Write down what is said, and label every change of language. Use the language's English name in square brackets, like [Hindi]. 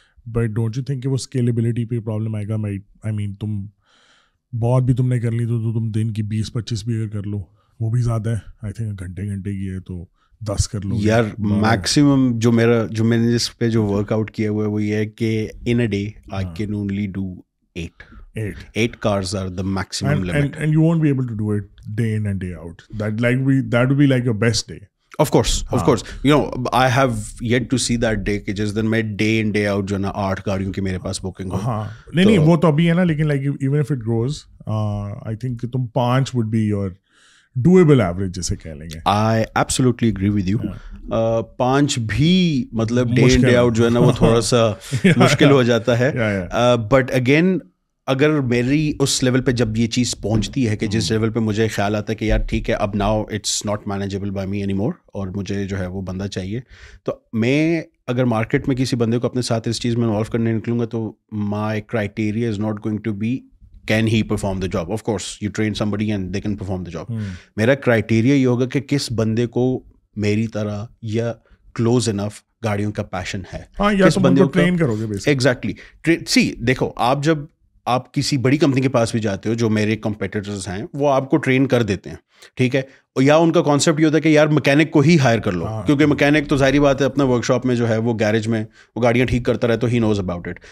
[Urdu] But don't you think کہ وہ scalability پہ پرابلم آئے گا؟ [English] I mean [Urdu] تم بہت بھی تم نے کر لی تو تم دن کی 20-25 بھی اگر کر لو وہ بھی زیادہ ہے. I think گھنٹے کی ہے تو 10 کر لو یار. میکسیمم جو میں نے جس پہ جو ورک آؤٹ کیا ہوا ہے وہ یہ ہے کہ [English] in a day I can only do 8 cars are the maximum limit. And you won't be able to do it day in and day out. That would be like your best day. Of course. You know, I have yet to see that day [Urdu] کہ جس دن میں day in day out جو نا 8 گاڑیوں کی میرے پاس booking ہو. نہیں وہ تو ابھی ہے نا، لیکن [English] like even if it grows, I think [Urdu] تم 5 would be your doable average جسے کہہ لیں گے. [English] I absolutely agree with you. [Urdu] 5 بھی مطلب day in day out جو ہے نا وہ تھوڑا سا مشکل ہو جاتا ہے. But again اگر میری اس لیول پہ جب یہ چیز پہنچتی ہے کہ جس لیول پہ مجھے خیال آتا ہے کہ یار ٹھیک ہے اب [English] now it's not manageable by me any more [Urdu] اور مجھے جو ہے وہ بندہ چاہیے، تو میں اگر مارکیٹ میں کسی بندے کو اپنے ساتھ اس چیز میں انوالو کرنے نکلوں گا تو [English] My criteria is not going to be can he perform the job. Of course you train somebody and they can perform the job. [Urdu] میرا کرائٹیریا یہ ہوگا کہ کس بندے کو میری طرح یا کلوز انف گاڑیوں کا پیشن ہے, کس بندے کو ٹرین کرو گے. ایگزیکٹلی سی دیکھو, آپ جب آپ کسی بڑی کمپنی کے پاس بھی جاتے ہو, جو میرے کمپیٹیٹرز ہیں وہ آپ کو ٹرین کر دیتے ہیں, ٹھیک ہے, یا ان کا کانسیپٹ یہ ہوتا ہے کہ یار میکینک کو ہی ہائر کر لو, کیونکہ میکینک تو ظاہری بات ہے اپنا ورک شاپ میں جو ہے وہ گیرج میں وہ گاڑیاں ٹھیک کرتا رہے تو [English] He knows about it.